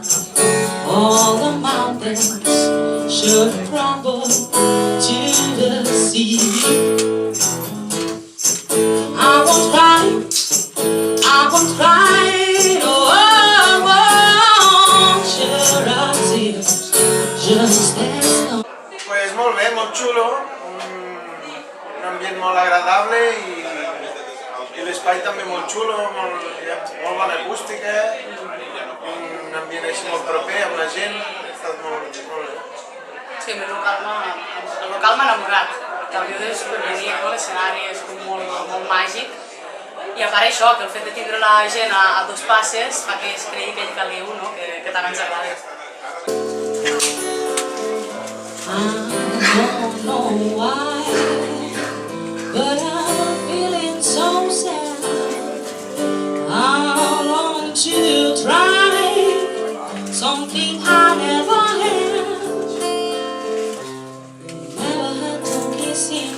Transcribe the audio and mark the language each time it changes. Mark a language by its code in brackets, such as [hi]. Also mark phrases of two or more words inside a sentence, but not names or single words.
[en] All the mountains should crumble to the sea. I won't cry, no, I won't shed a tear, just as long. [ca] Pues molt bé, molt xulo, un ambient molt agradable i l'espai també molt xulo, molt bona acústica, un ambient així molt proper amb la gent, ha estat molt bé. Sí, el local m'ha enamorat, perquè el vídeo és superbonic, l'escenari és molt màgic, i a part això, que el fet de tindre la gent a dos passes fa que es cregui que ell calgui un, que tant ens agrada. [en] I don't know why, but I'm feeling so sad. I want to try something I never had. Never had to kiss him.